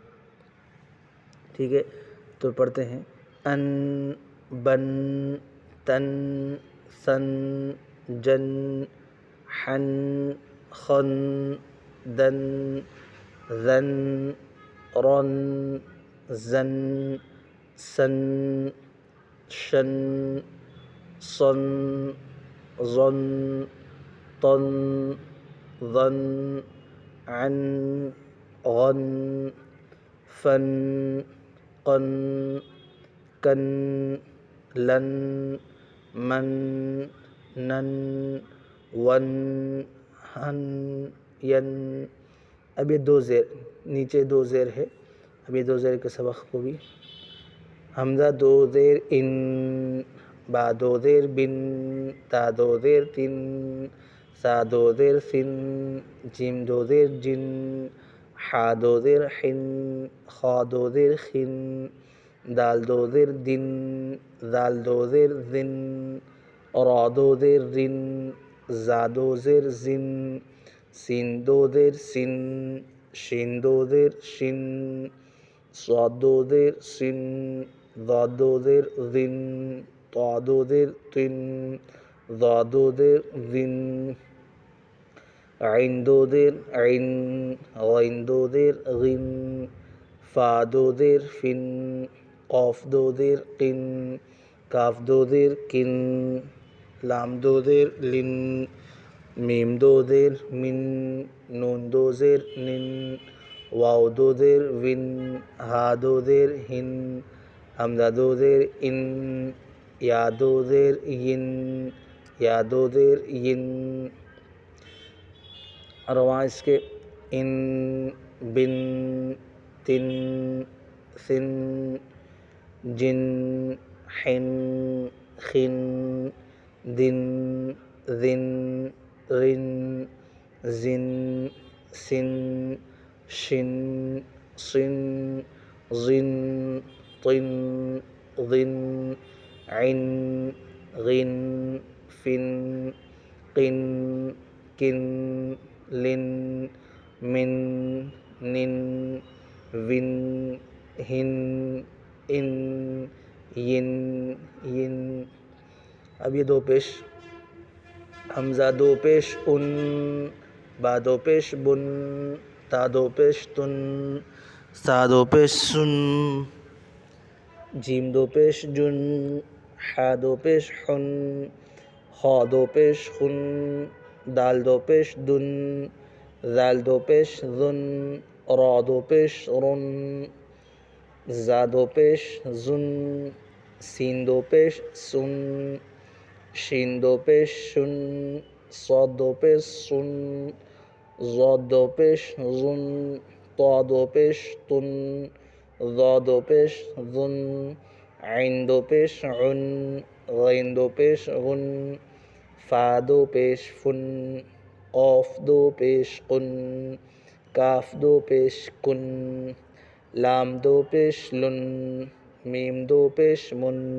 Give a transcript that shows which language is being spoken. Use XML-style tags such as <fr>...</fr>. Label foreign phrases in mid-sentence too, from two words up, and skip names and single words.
<ur>ٹھیک ہے، تو پڑھتے ہیں ان بن تن سن جن حن خن دن ذن رن زن سن شن صن ظن طن ظن عن غن فن قن کن لن من نن ون ہن ین. اب یہ دو زیر، نیچے دو زیر ہے. اب یہ دو زیر کے سبق کو بھی حمزہ دو زیر ان، با دو زیر بن، تا دو زیر تن، سا دو زیر سن، جیم دو زیر جن، حا دو زیر حن، خا دو زیر خن، دال دو زیر دن، زال دو زیر زن، را دو زیر رن، زا دو زیر زن، سین دو زیر سن، شین دو زیر شن، صاد دو زیر سن، ضاد دو زیر زن، طا دو زیر طن، ظا دو زیر زن، عین دو زیر عن، غین دو زیر غن، فا دو زیر فن، قاف دو زیر قن، کاف دو زیر کن، لام دو زیر لن، میم دو زیر من، نون دو زیر نن، واو دو زیر ون، ہا دو زیر ہن، حمزہ دو زیر ان، یا دو زیر ین، یا دو زیر ین. رواں اس کے ان، بن، تن، سن، جن، حن، خن، دن، ذن، رن، زن، سن، شن، صن، ظن، طن، ظن، عن، غن، فن، قن، کن، لن، من، نن، ون، ہن، ان، ین، ین. اب یہ دو پیش حمزہ دو پیش ان، با دو پیش بن، تا دو پیش تن، سا دو پیش سن، جیم دو پیش جن، حا دو پیش حن، خا دو پیش خن، دال دو پیش دن، زال دو پیش ذن، را دو پیش رن، زا دو پیش زن، سین دو پیش سن، شین دو پیش شن، صاد دو پیش سن، ضاد دو پیش ظن، طا دو پیش طن، ظا دو پیش ظن، عین دو پیش عن، غین دو پیش غن، فا دو پیش فن، قاف دو پیش قن، کاف دو پیش کن، لام دو پیش لن، میم دو پیش من،</ur>